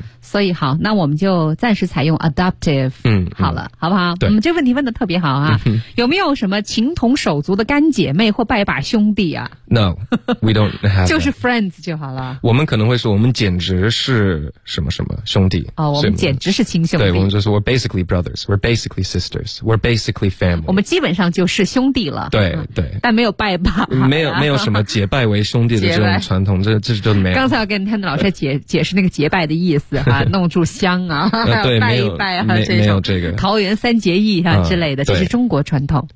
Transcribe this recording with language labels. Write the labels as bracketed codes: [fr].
[zh] 所以好，那我们就暂时采用 adoptive。好了，好不好？对，这问题问的特别好啊。有没有什么情同手足的干姐妹或拜把兄弟啊？ [en] No， we don't have [zh] 就是 friends 就好了。我们可能会说我们简直是什么什么兄弟。哦，我们简直是亲兄弟。对，我们就说 [en] we're basically brothers， we're basically sisters， we're basically family。 [zh] 我们基本上就是兄弟了。对，但没有拜把、没有什么结拜为兄弟的这种传统，这就没有。刚才我跟天德老师解释那个结拜的意思哈，弄住香啊，对，拜一拜啊，没有这个桃园三结义啊之类的，这是中国传统。